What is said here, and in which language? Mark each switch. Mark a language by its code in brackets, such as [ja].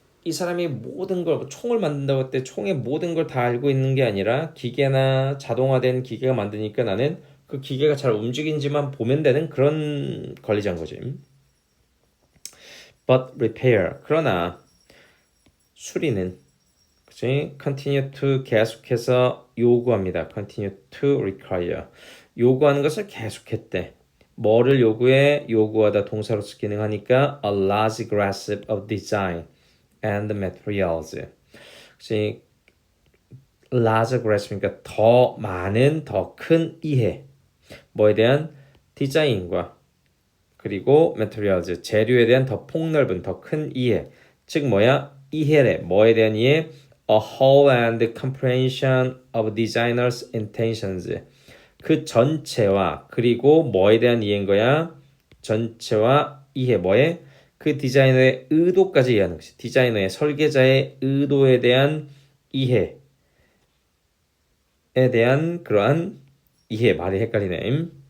[ko] 이 사람이 모든 걸 총을 만든다고 할 때 총의 모든 걸 다 알고 있는 게 아니라 기계나 자동화된 기계가 만드니까 나는 그 기계가 잘 움직이는지만 보면 되는 그런 관리자인 거지. [en] But repair [ko] 그러나 수리는 그치? [en] Continue to [ko] 계속해서 요구합니다. [en] Continue to require [ko] 요구하는 것을 계속했대. 뭐를 요구해? 요구하다 동사로서 기능하니까 [en] a large grasp of design and materials. [ko] 그치? [en] large grasp [ko] 니까 더 많은, 더 큰 이해. 뭐에 대한 디자인과 그리고 materials, 재료에 대한 더 폭넓은, 더 큰 이해. 즉 뭐야? 이해래. 뭐에 대한 이해? [en] A whole and comprehension of designers' intentions. [ko] 그 전체와 그리고 뭐에 대한 이해인 거야? 전체와 이해 뭐에? 그 디자이너의 의도까지 이해하는 것이 디자이너의 설계자의 의도에 대한 이해에 대한 그러한 이해 말이 헷갈리네.